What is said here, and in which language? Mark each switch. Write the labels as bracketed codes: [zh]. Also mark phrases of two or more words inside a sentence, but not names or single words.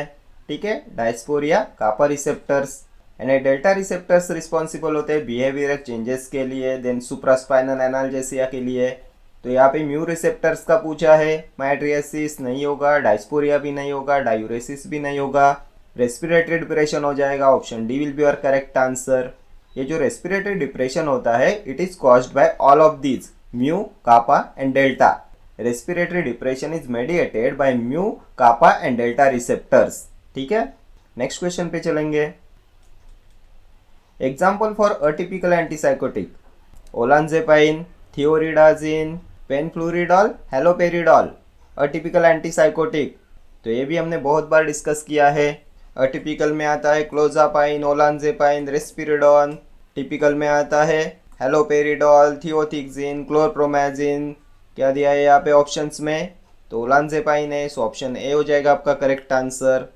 [hi] ठीक है, [en] dysphoria kappa receptors, and delta receptors responsible [hi] होते हैं [en] behavioral changes [hi] के लिए, [en] then supraspinal analgesia [hi] के लिए। तो यहाँ पे [en] mu receptors [hi] का पूछा है, माइट्रियासिस नहीं होगा, डायस्पोरिया भी नहीं होगा, डायूरेसिस भी नहीं होगा, [en] respiratory depression [hi] हो जाएगा, [en] option D will be your correct answer. [hi] ये जो [en] respiratory depression [hi] होता है [en] it is caused by all of these, mu, kappa and delta. respiratory depression is mediated by mu, kappa and delta receptors. [hi] ठीक है, [en] next question [hi] पे चलेंगे। [en] example for atypical antipsychotic, olanzapine, thioridazine, penfluridol, haloperidol. atypical antipsychotic [hi] तो ये भी हमने बहुत बार डिस्कस किया है। अटिपिकल में आता है क्लोजापाइन, ओलानजेपाइन, रेस्पिरिडॉन। टिपिकल में आता है हैलोपेरिडॉल, थियोथिक्सिन, क्लोरप्रोमाजिन। क्या दिया है यहाँ पे ऑप्शंस में, तो ओलानजेपाइन है, [en] so option A [hi] हो जाएगा आपका [en] correct answer.